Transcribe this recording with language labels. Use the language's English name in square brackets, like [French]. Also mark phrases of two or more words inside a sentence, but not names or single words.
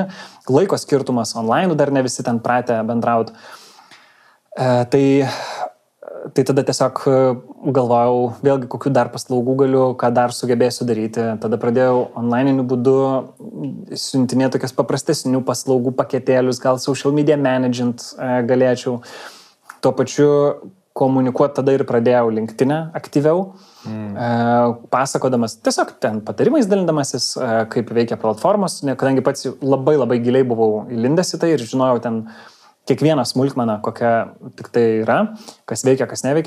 [Lithuanian] Laiko skirtumas online, dar ne visi ten pratę bendrauti. Tai tada tiesiog galvojau, vėlgi kokių dar paslaugų galiu, ką dar sugebėsiu daryti. Tada pradėjau online'iniu būdu siuntinėti tokias paprastesnių paslaugų paketėlius, gal [English] social media management [Lithuanian] galėčiau. Tuo pačiu komunikuoti tada ir pradėjau LinkedIn'e aktyviau, pasakodamas, tiesiog ten patarimais dalindamasis, kaip veikia platformos, kadangi pats labai giliai buvau įlindęs į tai ir žinojau ten kiekvieną smulkmeną, kokia tik tai yra, kas veikia, kas neveikia.